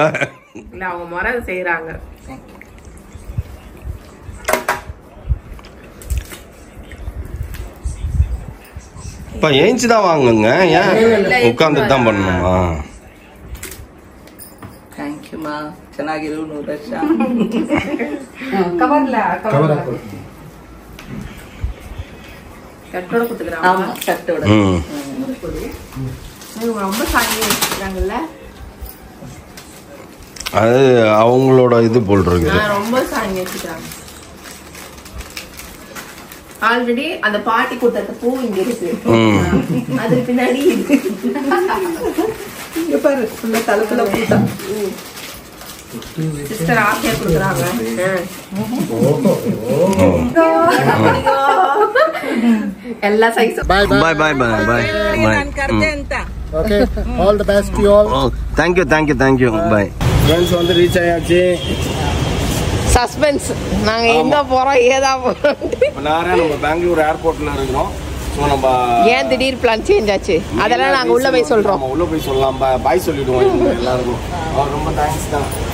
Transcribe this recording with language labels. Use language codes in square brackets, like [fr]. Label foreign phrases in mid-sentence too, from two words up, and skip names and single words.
[ta] இல்ல அவங்க முறை செய்யறாங்க இப்ப ஏஞ்சுதான் வாங்குங்க ஏன் உட்கார்ந்துட்டு தான் பண்ணணுமா [en] thank you [kn] ಮಾ ಚೆನ್ನಾಗಿರು 100 ವರ್ಷ [ta] கவர்ல [kn] ಕವರ್ [ta] கட்டோட குடுக்குறாங்க ஆமா கட்டோட ரொம்ப சாங்கி வச்சிருக்காங்கல்ல அது அவங்களோட இது போல் இருக்குது ரொம்ப சாங்கி வச்சிருக்காங்க ஆல்ரெடி அந்த பாட்டி கொடுத்த பூ இங்க இருக்கு அதுக்கு பின்னாடி இங்க பாரு ஃபுல்லா தலைக்குள்ள பூட்டா சிஸ்டர் ஆசையா கொடுக்குறாங்க எல்லா சைஸும் [en] bye bye bye bye bye OK all the best to you all thank you bye friends [ta] வந்து ரீச் ஆயாச்சு சஸ்பென்ஸ் நாங்க எங்க போறோம் ஏதா போறோம் நம்ம பெங்களூர் ஏர்போர்ட்ல இருக்கிறோம் ஸோ நம்ம ஏன் திடீர் [en] plan change [ta] ஆச்சு அதெல்லாம் நாங்க உள்ள போய் சொல்றோம் உள்ள போய் சொல்லலாம் பாய் சொல்லிடுவோம் எல்லாருக்கும் ரொம்ப தேங்க்ஸ் தான்